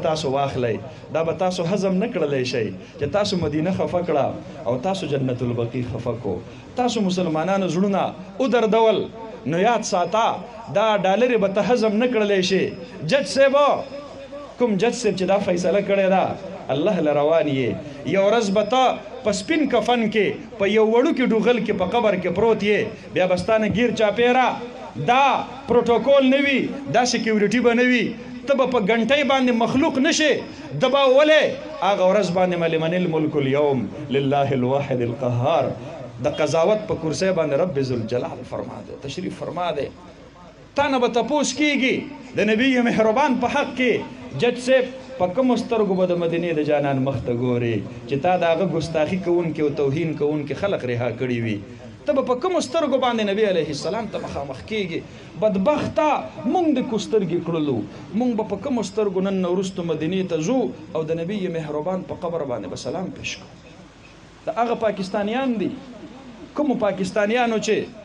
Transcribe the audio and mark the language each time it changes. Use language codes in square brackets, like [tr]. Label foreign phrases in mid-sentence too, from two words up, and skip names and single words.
[ps] تاسو واخلی دا به تاسو هضم نه کړلی شئ چې تاسو مدینه خفه کړه او تاسو جنت البقیع خفه کو تاسو مسلمانانو زړونه ودردول نو یاد ساته دا ډالرې به ته هضم نه کړلی شي جج صاحب کوم جج صاحب چې دا فیصله کړې ده الله له روان یې یو ورځ به ته په سپین کفن کې په یو وړوکي ډوغل کې په قبر کې پروت یې بیا به ستانه ګیر چاپېره دا پروتوکول نه وي دا سکیورټي به نه وي ته به په ګنټۍ باندې مخلوق نشي دباولې هغه ورځ باندې [ar] ملمن الملک اليوم لله الواحد القهار [ps] د قضاوت په کرسی باندې رب ذوالجلال فرما دی تشریف فرما دی تا نه به تپوس کېږي د نبي مهربان په حق کې جج صاحب په کومو سترګو به د مدینې د جانان مخ ته ګورې چې تا د هغه ګستاخي کوونکي او توهین کوونکي خلق رها کړي وي ته به په کومو سترګو باندې نبی علیه السلام ته مخامخ کېږي بدبخته موږ د کو سترګې کړلو موږ به په کومو سترګو نن نه وروستو مدینې ته ځو او د نبي مهربان په قبر باندې به سلام پیش کړو د هغه پاکستانیان دي کومو پاکستانیانو چې